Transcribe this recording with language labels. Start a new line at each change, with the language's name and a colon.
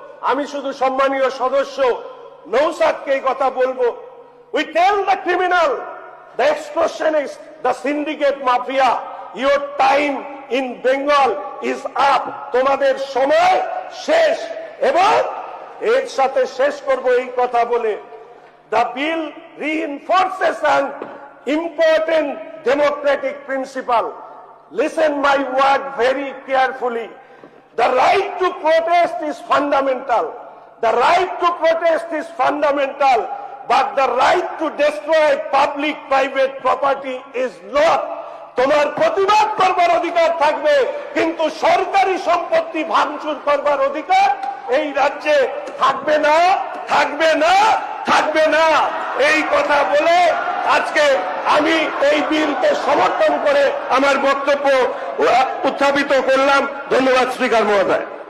Bangla: আমি শুধু সম্মানীয় সদস্য নৌসাদকে এই কথা বলবো,
English: we tell the criminal, the extortionist, the syndicate mafia, your time in Bengal is up,
Bangla: তোমাদের সময় শেষ। এবং এর সাথে শেষ করব এই কথা বলে,
English: the bill reinforces an important democratic principle. Listen my word very carefully. The right to protest is fundamental. The right to protest is fundamental, but the right to destroy public-private property is not.
Bangla: তোমার প্রতিবাদ করবার অধিকার থাকবে, কিন্তু সরকারি সম্পত্তি ভাঙচুর করবার অধিকার এই রাজ্যে থাকবে না, থাকবে না, থাকবে না। এই কথা বলে আজকে আমি এই বিলকে সমর্থন করে আমার বক্তব্য উত্থাপিত করলাম। ধন্যবাদ স্পিকার মহোদয়।